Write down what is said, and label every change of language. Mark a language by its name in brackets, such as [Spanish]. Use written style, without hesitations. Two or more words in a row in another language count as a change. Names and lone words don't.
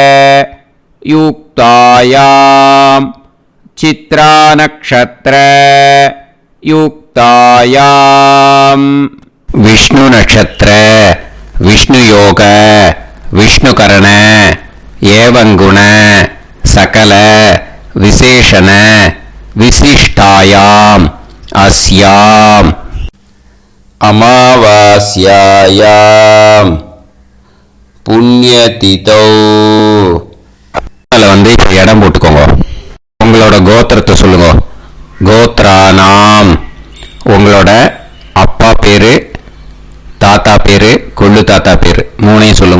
[Sanskrit] युक्तायां चित्रानक्षत्र युक्तायां विष्णु नक्षत्र विष्णुयोग विष्णुकरण एवं गुण सकल विशेषण विशिष्टायाम् अस्याम् अमावास्यायां புண்ணியதிதோ. [Tamil] அதில் வந்து இப்போ இடம் போட்டுக்கோங்க. உங்களோட கோத்திரத்தை சொல்லுங்க. கோத்ரானாம். உங்களோட அப்பா பேரு, தாத்தா பேரு, கொள்ளு தாத்தா பேரு 3ஐயும் சொல்லுங்க.